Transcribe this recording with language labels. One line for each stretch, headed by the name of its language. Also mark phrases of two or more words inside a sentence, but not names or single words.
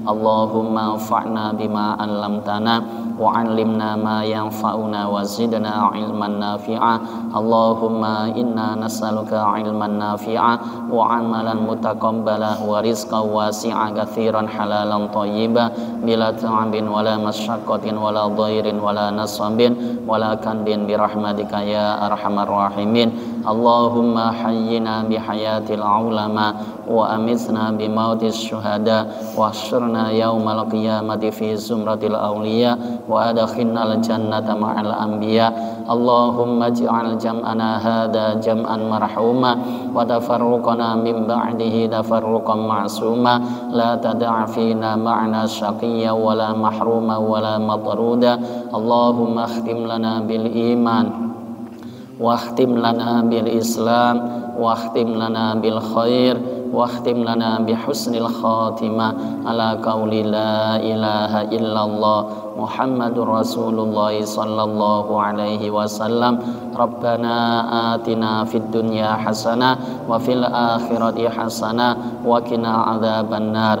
Arabic: اللهم انفعنا بما علمتنا وعلمنا ما ينفعنا وزدنا علما نافعا. اللهم إنا نسألك علما نافعا وعملا متقبلا ورزقا واسعا كثيرا حلالا طيبا بلا تعب ولا مشقة ولا ضير ولا نصب ولا كد برحمتك يا أرحم الراحمين. اللهم أحينا بحياة العلماء وأمتنا بموت الشهداء واحشرنا يوم القيامة في زمرة الأولياء وأدخلنا الجنة مع الأنبياء. اللهم اجعل جمعنا هذا جمعا مرحوما وتفرقنا من بعده تفرقا معصوما لا تدع فينا معنا شقيا ولا محروما ولا مطرودا. اللهم اختم لنا بالإيمان واختم لنا بالإسلام واختم لنا بالخير واختم لنا بحسن الخاتمة على قول لا إله إلا الله محمد رسول الله صلى الله عليه وسلم. ربنا آتنا في الدنيا حسنة وفي الآخرة حسنة وقنا عذاب النار.